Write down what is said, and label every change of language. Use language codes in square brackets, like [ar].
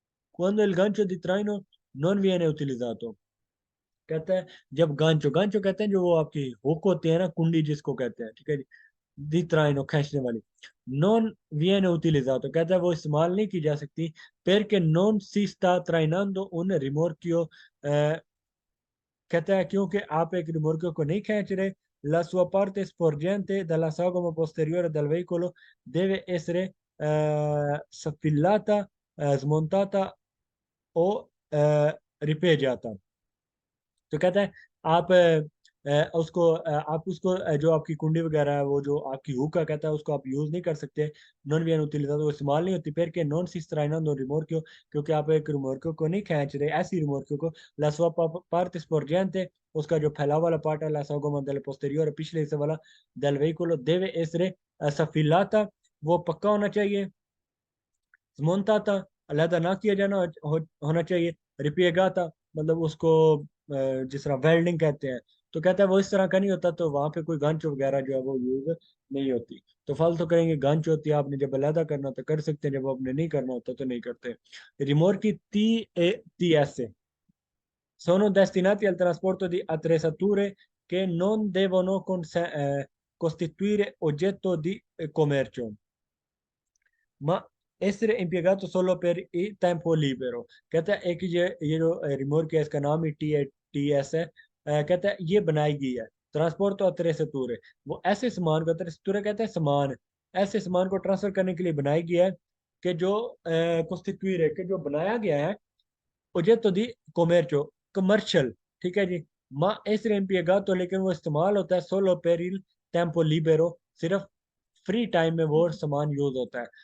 [it] Quando il gancio di traino non viene utilizzato, [hi] कहता है जब गांचो, गांचो कहते हैं जो वो आपकी हुक होती है ना, कुंडी जिसको कहते हैं, ठीक है जी, दी traino खींचने वाली। [it] नॉन viene utilizzato [hi] कहता है वो इस्तेमाल नहीं की जा सकती, [it] perché non si sta trainando un rimorchio, [hi] कहता है क्योंकि आप एक रिमोर्को को नहीं खींच रहे। [it] La sua parte sporgente dalla sagoma posteriore del veicolo deve essere sfilata, smontata o ripeggiata। [hi] तो कहता है आप आप उसको जो आपकी कुंडी वगैरह है, वो जो आपकी हुक है, कहता है उसको आप यूज नहीं कर सकते। [it] नॉन वियन उतिलिज़ातो [hi] वो इस्तेमाल नहीं होती, [it] फिर के नॉन सिस्त्राइना नो रिमोर्कियो, [hi] क्योंकि आप एक रिमोर्कियो को नहीं खींच रहे, ऐसी रिमोर्कियो को। [it] ला sua parte sporgente, [hi] उसका जो फैला वाला पार्ट है, [it] ला sagoma del posteriore, [hi] पिछले हिस्से वाला, [it] del veicolo deve essere सफिलाता, [hi] वो पक्का होना चाहिए। स्मोन्ता था, अलहदा ना किया जाना होना चाहिए। रिपिएगा था, मतलब उसको जिस तरह वेल्डिंग कहते हैं, तो कहता है वो इस तरह का नहीं होता, तो वहां पे कोई गांच वगैरह जो है वो यूज नहीं होती। तो फालतू करेंगे, गांच होती है, आपने जब अलहदा करना तो कर सकते हैं, जब आपने नहीं करना होता तो नहीं करते। [it] रिमोर की टी एस sono destinati al trasporto di attrezzature che non devono costituire oggetto di commercio, ma essere impiegato solo per il tempo libero। [hi] कहता है एक ये जो रिमोट है, इसका नाम ही टी एस है। कहता है ये बनाई गई है ट्रांसपोर्ट तो अत्रेसतूरे, वो ऐसे सामान को, अत्रेसतूरे कहते हैं सामान, ऐसे सामान को ट्रांसफर करने के लिए बनाई गई है [it] che costituire, [hi] che जो बनाया गया है [it] oggetto di commercio, [hi] commercial, ठीक है जी, [it] ma essere impiegato [hi] लेकिन वो इस्तेमाल होता है [it] solo per il tempo libero, [hi] सिर्फ फ्री टाइम में वो सामान यूज होता है।